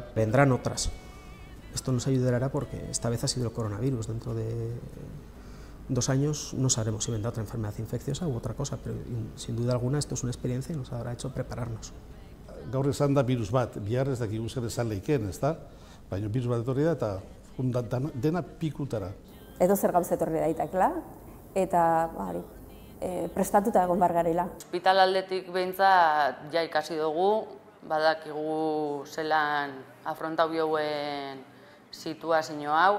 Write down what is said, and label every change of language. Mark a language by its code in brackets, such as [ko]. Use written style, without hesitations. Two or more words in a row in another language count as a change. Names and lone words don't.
[es] Vendrán otras. Esto nos ayudará porque esta vez ha sido el coronavirus. Dentro de 2 años no sabremos si vendrá otra enfermedad infecciosa u otra cosa, pero sin duda alguna esto es una experiencia y nos habrá hecho prepararnos. [eu] Gaur esan da virus bat, bihar ez dakigu zer esan leikeen, ez da? Baina virus bat etorri da eta dena pikutara. Edo zer gauza etorri daitekela, eta prestatuta egon behar garela. Hospital aldetik behintzat ja ikasi dugu, badakigu zelan afrontau bioen situazio hau.